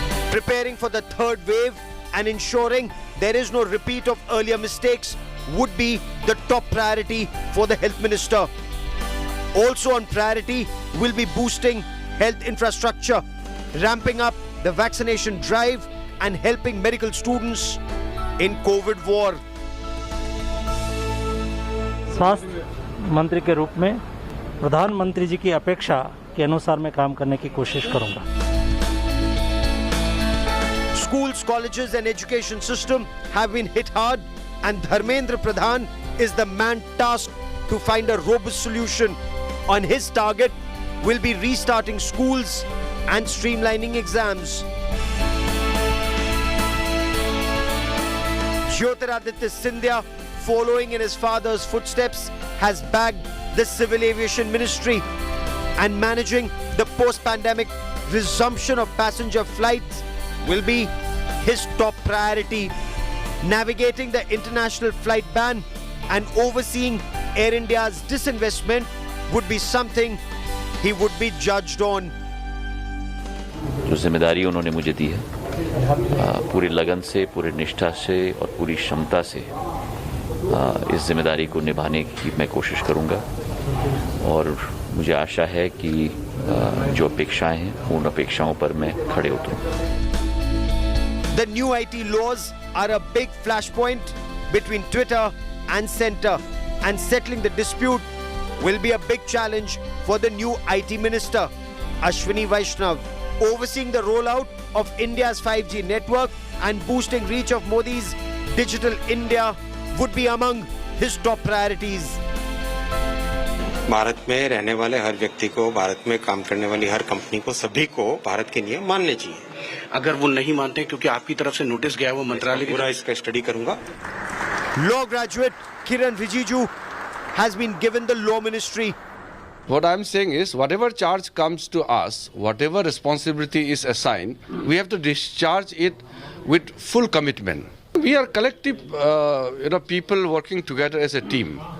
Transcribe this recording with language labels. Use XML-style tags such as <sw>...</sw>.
<en>Preparing for the third wave and ensuring there is no repeat of earlier mistakes would be the top priority for the Health Minister. Also on priority will be boosting health infrastructure, ramping up the vaccination drive and helping medical students in COVID war.</en> <hi>स्वास्थ्य मंत्री के रूप में प्रधानमंत्री जी की अपेक्षा के अनुसार मैं काम करने की कोशिश करूंगा.</hi> <en>Schools, colleges and education system have been hit hard and Dharmendra Pradhan is the man tasked to find a robust solution. On his target will be restarting schools and streamlining exams. Jyotiraditya Scindia, following in his father's footsteps, has bagged the Civil Aviation Ministry and managing the post-pandemic resumption of passenger flights will be his top priority. Navigating the international flight ban and overseeing Air India's disinvestment would be something he would be judged on.</en> <hi>जो जिम्मेदारी उन्होंने मुझे दी है, पूरी लगन से, पूरी निष्ठा से और पूरी क्षमता से इस जिम्मेदारी को निभाने की मैं कोशिश करूंगा और मुझे आशा है कि जो अपेक्षाएं हैं उन अपेक्षाओं पर मैं खड़े उतरूंगा.</hi> <en>The new IT laws are a big flashpoint between Twitter and Centre, and settling the dispute will be a big challenge for the new IT Minister, Ashwini Vaishnav. Overseeing the rollout of India's 5G network and boosting reach of Modi's Digital India would be among his top priorities.</en> <hi>Bharat में रहने वाले हर व्यक्ति को, भारत में काम करने वाली हर company को, सभी को भारत के नियम मानने चाहिए. अगर वो नहीं मानते क्योंकि आपकी तरफ से नोटिस गया है, वो मंत्रालय पूरा इसका स्टडी करूंगा.</hi> <en>Law graduate Kiran Rijiju has been given the law ministry. What I'm saying is, whatever charge comes to us, whatever responsibility is assigned, we have to discharge it with full commitment. We are collective, people working together as a team.</en>